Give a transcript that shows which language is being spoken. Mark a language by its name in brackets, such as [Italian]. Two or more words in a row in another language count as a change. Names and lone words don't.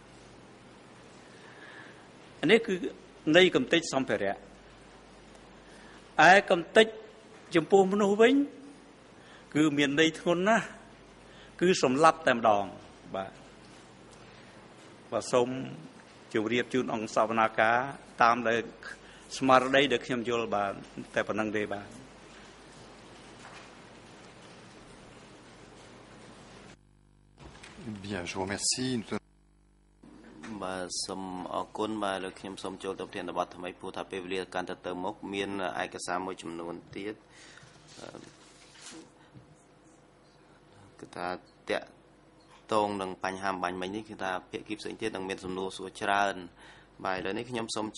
[Khmer] នេះគឺន័យកំតិចសម្ភារៈឯកំតិចចំពោះមនុស្សវិញគឺមានន័យធ្ងន់ណាស់គឺសម្លាប់តែម្ដងបាទសូមជម្រាបជូនអង្គសវនាការតាមដែលស្មារតីដែលខ្ញុំយល់បានតែប៉ុណ្្នឹងទេបាទ [French] Bien, je vous remercie. [Khmer] បាទសូមអរគុណបាទលើខ្ញុំសូមចូលទៅប្រធានបទថ្មីព្រោះថាពេលវេលាកាន់តែទៅមុខមានឯកសារមួយចំនួនទៀតគឺ ថាតាក់ទងនឹងបញ្ហាបាញ់មិញនេះគឺថាភាគីផ្សេងទៀតនឹងមានសំណួរសួរច្រើនបាទឥឡូវនេះខ្ញុំសូម